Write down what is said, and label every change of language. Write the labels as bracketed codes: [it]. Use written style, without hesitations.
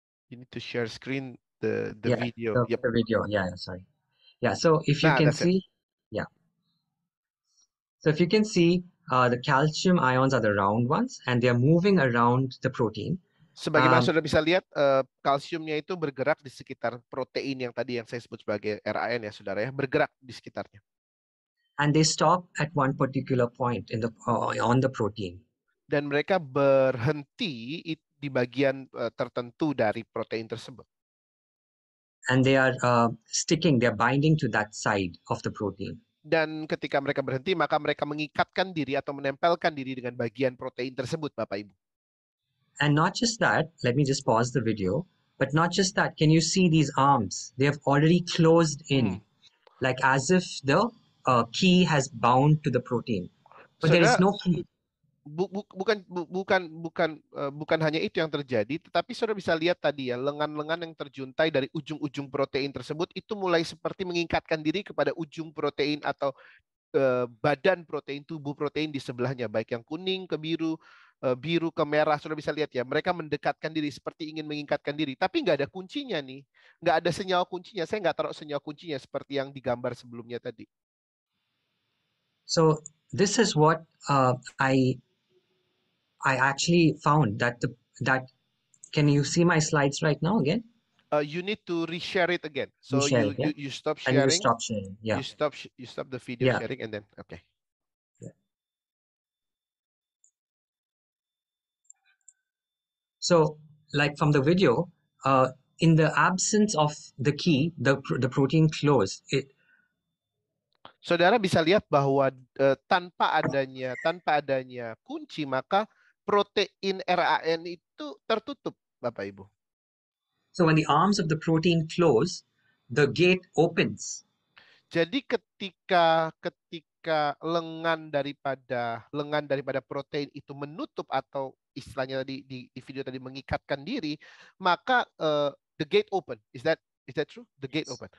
[en] You need to share screen the Yeah, video. Yep. the video. Yeah, sorry. Yeah, so if you can That's it. see, yeah. So if you can see, the calcium ions are the round ones, and they are moving around the protein. [id] Sebagaimana saudara bisa lihat, kalsiumnya itu bergerak di sekitar protein yang tadi yang saya sebut sebagai RAN ya saudara ya, bergerak di sekitarnya. [en] And they stop at one particular point in the on the protein. [id] Dan mereka berhenti di bagian tertentu dari protein tersebut. [en] And they are sticking, they are binding to that side of the protein. [id] Dan ketika mereka berhenti, maka mereka mengikatkan diri atau menempelkan diri dengan bagian protein tersebut, Bapak Ibu. [en] And not just that, let me just pause the video, but not just that, can you see these arms? They have already closed in, like as if the key has bound to the protein. But there is no key. [id] Bukan hanya itu yang terjadi, tetapi saudara bisa lihat tadi ya, lengan-lengan yang terjuntai dari ujung-ujung protein tersebut itu mulai seperti mengikatkan diri kepada ujung protein atau badan protein, tubuh protein di sebelahnya, baik yang kuning ke biru, biru ke merah. Saudara bisa lihat ya, mereka mendekatkan diri seperti ingin mengikatkan diri, tapi nggak ada kuncinya nih, nggak ada senyawa kuncinya. Saya nggak taruh senyawa kuncinya seperti yang digambar sebelumnya tadi. [en] So this is what I actually found that can you see my slides right now again? You need to reshare it again. So you stop sharing. And you stop sharing. Yeah. You stop the video sharing and then okay. Yeah. So, like from the video, in the absence of the key, the protein closed. [id] Saudara bisa lihat bahwa tanpa adanya kunci, maka protein RAN itu tertutup, Bapak Ibu. [en] So when the arms of the protein close, the gate opens. [id] Jadi ketika lengan daripada protein itu menutup atau istilahnya di video tadi mengikatkan diri, maka [en] the gate open. Is that true? The gate open.